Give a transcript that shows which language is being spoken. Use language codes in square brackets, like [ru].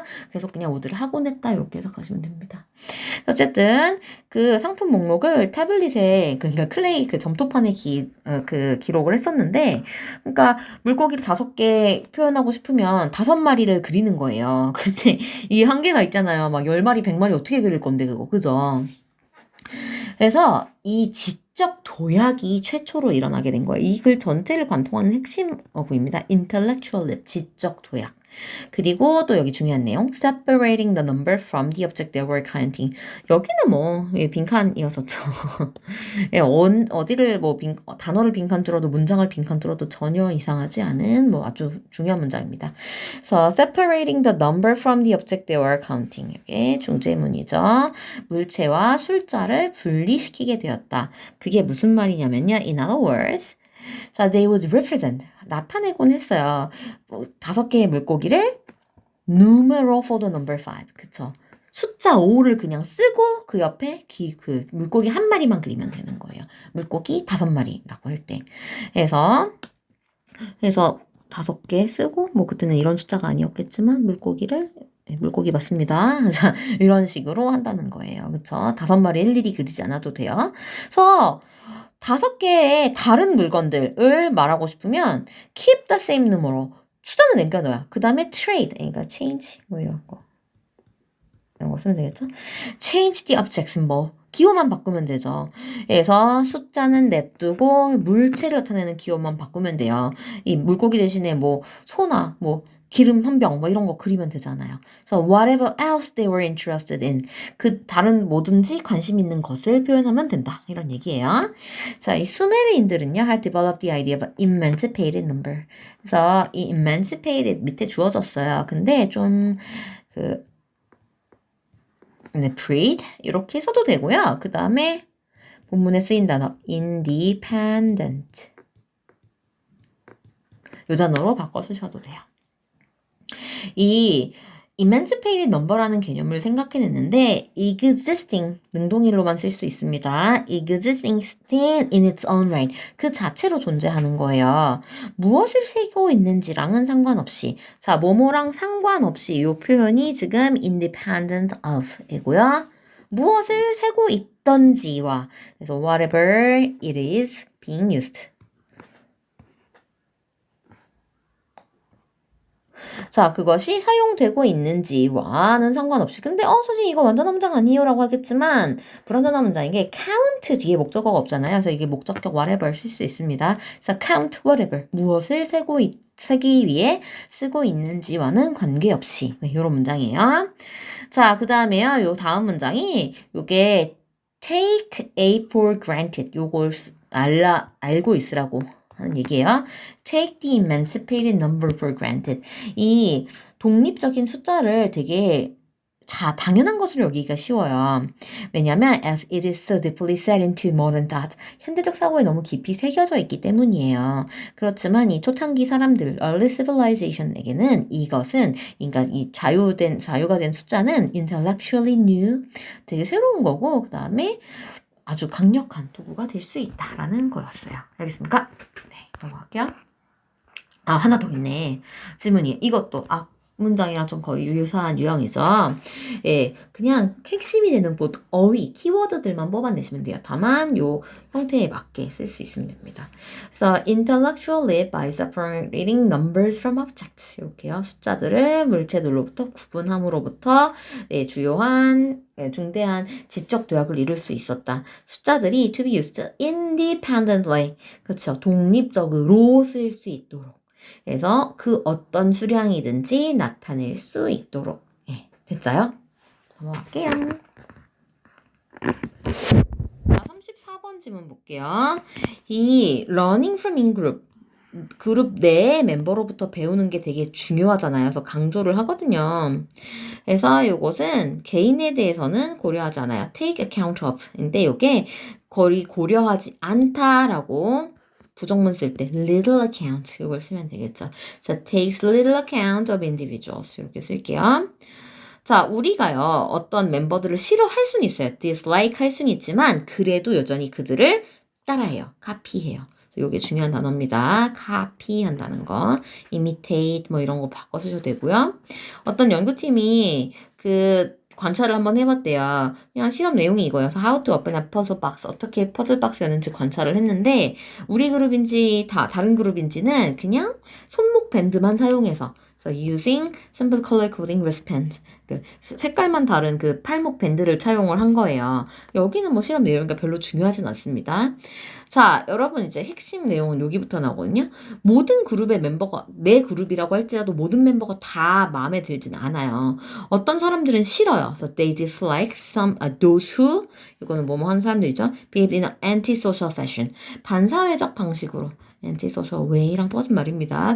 [ko] 그래서 그냥 would를 하곤 했다 이렇게 해석하시면 됩니다. 어쨌든 그 상품 목록을 태블릿에 그러니까 클레이 그 점토판에 기록을 했었는데 그러니까 물고기를 5개 표현하고 싶으면 5마리를 그리는 거예요. 근데 이 한계가 있잖아요. 막 10마리, 100마리 어떻게 그릴 건데 그거. 그죠? 그래서 이 지적 도약이 최초로 일어나게 된 거예요. 이 글 전체를 관통하는 핵심 어구입니다. [en] intellectual leap, [ko] 지적 도약. 그리고 또 여기 중요한 내용, [en] separating the number from the object they were counting. [ko] 여기는 뭐 빈칸이었었죠. 예, 어디를 뭐 단어를 빈칸 뚫어도 문장을 빈칸 뚫어도 전혀 이상하지 않은 뭐 아주 중요한 문장입니다. 그래서 [en] separating the number from the object they were counting. [ko] 이게 중재문이죠. 물체와 숫자를 분리시키게 되었다. 그게 무슨 말이냐면요. [en] In other words, [ko] 자, [en] they would represent. [ko] 나타내곤 했어요. 5개의 물고기를 [en] numeral for the number 5. [ko] 그쵸? 숫자 5를 그냥 쓰고 그 옆에 그 물고기 한 마리만 그리면 되는 거예요. 물고기 5마리라고 할 때. 그래서 5개 쓰고 뭐 그때는 이런 숫자가 아니었겠지만 물고기 맞습니다. 자, 이런 식으로 한다는 거예요. 그쵸? 5마리 일일이 그리지 않아도 돼요. 그래서 5개의 다른 물건들을 말하고 싶으면 [en] keep the same number. [ko] 숫자는 남겨둬요. 그 다음에 trade, 그러니까 change 뭐 이런 거 쓰면 되겠죠? [en] change the object symbol. [ko] 기호만 바꾸면 되죠. 그래서 숫자는 냅두고 물체를 나타내는 기호만 바꾸면 돼요. 이 물고기 대신에 뭐 소나 뭐 기름 한 병 뭐 이런 거 그리면 되잖아요. 그래서 [en] whatever else they were interested in. [ko] 그 다른 뭐든지 관심 있는 것을 표현하면 된다. 이런 얘기예요. 자, 이 수메르인들은요, [en] had developed the idea of emancipated number. [ko] 그래서 이 emancipated 밑에 주어졌어요. 근데 좀 freed 이렇게 써도 되고요. 그 다음에 본문에 쓰인 단어 independent 요 단어로 바꿔 쓰셔도 돼요. 이 [en] emancipated number [ko] 라는 개념을 생각해냈는데 existing 능동일로만 쓸 수 있습니다. [en] existing in its own right [ko] 그 자체로 존재하는 거예요. 무엇을 세고 있는지랑은 상관없이 자 뭐뭐랑 상관없이 이 표현이 지금 independent of 이고요. 무엇을 세고 있던지와 그래서 [en] whatever it is being used [ko] 자, 그것이 사용되고 있는지와는 상관없이. 근데, 선생님, 이거 완전한 문장 아니에요? 라고 하겠지만, 불완전한 문장인 게 count 뒤에 목적어가 없잖아요. 그래서 이게 목적격 whatever 쓸 수 있습니다. 그래서 [en] count whatever. [ko] 무엇을 세기 위해 쓰고 있는지와는 관계없이. 네, 이런 문장이에요. 자, 그 다음에요. 요 다음 문장이, 요게 [en] take A for granted. [ko] 요걸 알고 있으라고. 하는 얘기예요. [en] Take the emancipated number for granted. [ko] 이 독립적인 숫자를 되게 당연한 것으로 여기기가 쉬워요. 왜냐하면 [en] as it is so deeply set into modern thought. [ko] 현대적 사고에 너무 깊이 새겨져 있기 때문이에요. 그렇지만 이 초창기 사람들, [en] early civilization [ko] 에게는 이것은 그러니까 이 자유가 된 숫자는 [en] intellectually new, [ko] 되게 새로운 거고 그 다음에 아주 강력한 도구가 될 수 있다라는 거였어요. 알겠습니까? 네, 넘어갈게요. 하나 더 있네. 질문이 이것도 문장이랑 좀 거의 유사한 유형이죠. 예, 그냥 핵심이 되는 뭐 어휘, 키워드들만 뽑아내시면 돼요. 다만 요 형태에 맞게 쓸 수 있으면 됩니다. 그래서 [en] intellectual leap by separating numbers from objects [ko] 이렇게요. 숫자들을 물체들로부터 구분함으로부터 예, 주요한 중대한 지적 도약을 이룰 수 있었다. 숫자들이 [en] to be used independently [ko] 그렇죠. 독립적으로 쓸 수 있도록. 그래서 그 어떤 수량이든지 나타낼 수 있도록. 예, 됐어요? 넘어갈게요. 자, 34번 질문 볼게요. 이 [en] learning from in-group [ko] 그룹 내 멤버로부터 배우는 게 되게 중요하잖아요. 그래서 강조를 하거든요. 그래서 이것은 개인에 대해서는 고려하지 않아요. [en] take account of. [ko] 인데 이게 거의 고려하지 않다라고 부정문 쓸 때 [en] little account [ko] 이걸 쓰면 되겠죠. 자, [en] takes little account of individuals [ko] 이렇게 쓸게요. 자, 우리가요 어떤 멤버들을 싫어할 수는 있어요. dislike 할 수는 있지만 그래도 여전히 그들을 따라해요. 카피해요. 이게 중요한 단어입니다. 카피한다는 거, imitate 뭐 이런 거 바꿔 쓰셔도 되고요. 어떤 연구팀이 그 관찰을 한번 해봤대요. 그냥 실험 내용이 이거여서 [en] how to open a puzzle box [ko] 어떻게 퍼즐 박스였는지 관찰을 했는데 우리 그룹인지 다른 그룹인지는 그냥 손목 밴드만 사용해서 그래서 [en] using simple color coding wristband [ko] 그 색깔만 다른 그 팔목 밴드를 차용을 한 거예요. 여기는 뭐 실험 내용이니까 별로 중요하진 않습니다. 자, 여러분 이제 핵심 내용은 여기부터 나오거든요. 모든 그룹의 멤버가 내 그룹이라고 할지라도 모든 멤버가 다 마음에 들진 않아요. 어떤 사람들은 싫어요. 그래서 [en] they dislike some those who [ko] 이거는 뭐뭐 하는 사람들이죠. [en] behave in an antisocial fashion [ko] 반사회적 방식으로 [en] antisocial way랑 [ko] 똑같은 말입니다.